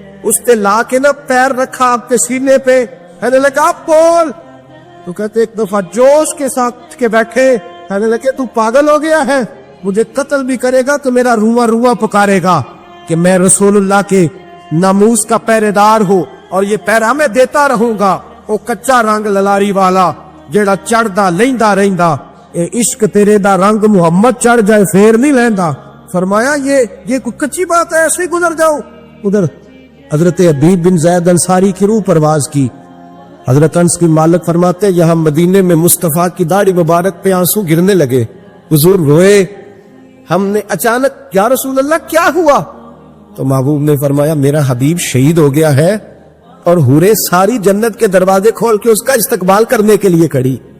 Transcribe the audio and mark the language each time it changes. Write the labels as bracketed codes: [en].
[ur] اس نے لا کے نہ پیر رکھا اپنے سینے پہ, کہنے لگا بول. تو کہتے ایک دفعہ جوش کے ساتھ کے بیٹھے, کہنے لگے تو پاگل ہو گیا ہے, مجھے قتل بھی کرے گا تو میرا رواں رواں پکارے گا کہ میں رسول اللہ کے ناموس کا پہرے دار ہوں اور یہ پہرا میں دیتا رہوں گا. [pa] وہ کچا رنگ للاری والا جیڑا چڑھدا لیندا رہندا, اے عشق تیرے دا رنگ محمد چڑھ جائے پھر نہیں لیندا. [ur] فرمایا یہ کوئی کچی بات ہے, ایسے ہی گزر جاؤ. ادھر حضرت ابی بن زید انصاری کی روح پرواز کی. حضرت انس کی مالک فرماتے یہاں مدینے میں مصطفیٰ کی داڑھی مبارک پہ آنسو گرنے لگے. حضور روئے. ہم نے اچانک یا رسول اللہ کیا ہوا؟ تو محبوب نے فرمایا میرا حبیب شہید ہو گیا ہے اور حوریں ساری جنت کے دروازے کھول کے اس کا استقبال کرنے کے لیے کھڑی.